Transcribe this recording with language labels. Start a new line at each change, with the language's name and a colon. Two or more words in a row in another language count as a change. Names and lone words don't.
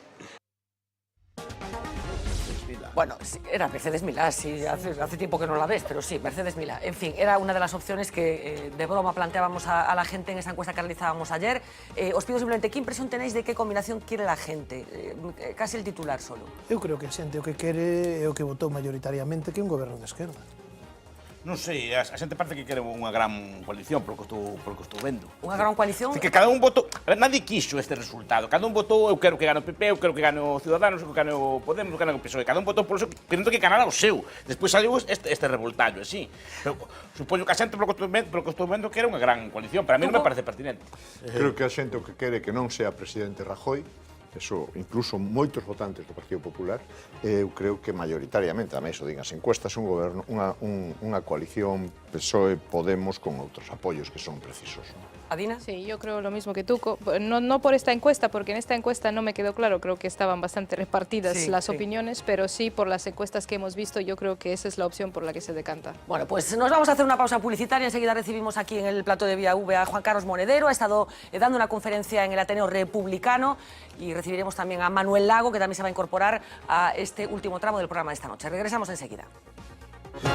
Spanish: Bueno, sí, era Mercedes Milá, sí, hace tiempo que no la ves, pero sí, Mercedes Milá. En fin, era una de las opciones que de broma planteábamos a la gente en esa encuesta que realizábamos ayer. Os pido simplemente, ¿qué impresión tenéis de qué combinación quiere la gente? Casi el titular solo.
Galician: Eu creo que a xente o que quere é o que votou maioritariamente, que é un goberno de esquerda. Non sei, a xente parece que quere unha gran coalición, polo que estou vendo. Unha gran coalición? Que cada un votou... Nadie quixo este resultado. Cada un votou, eu quero que gane o PP, eu quero que gane o Ciudadanos, eu quero que gane o Podemos, eu quero que gane o PSOE. Cada un votou por eso, querendo que ganara o seu. Despois saliu este revoltallo, así. Pero supoño que a xente, polo que estou vendo, que era unha gran coalición. Para mí non me parece pertinente. Creo que a xente o que quere que non sea presidente Rajoy, eso, incluso moitos votantes do Partido Popular, eu creo que maioritariamente, tamén iso din as encuestas, un goberno, unha coalición PSOE, Podemos, con outros apoios que son precisos.
Spanish: ¿Adina? Sí, yo creo lo mismo que tú. No por esta encuesta, porque en esta encuesta no me quedó claro, creo que estaban bastante repartidas las opiniones, pero sí por las encuestas que hemos visto, yo creo que esa es la opción por la que se decanta. Bueno, pues nos vamos a hacer una pausa publicitaria. Enseguida recibimos aquí en el plato de Vía V a Juan Carlos Monedero. Ha estado dando una conferencia en el Ateneo Republicano y recibiremos también a Manuel Lago, que también se va a incorporar a este último tramo del programa de esta noche.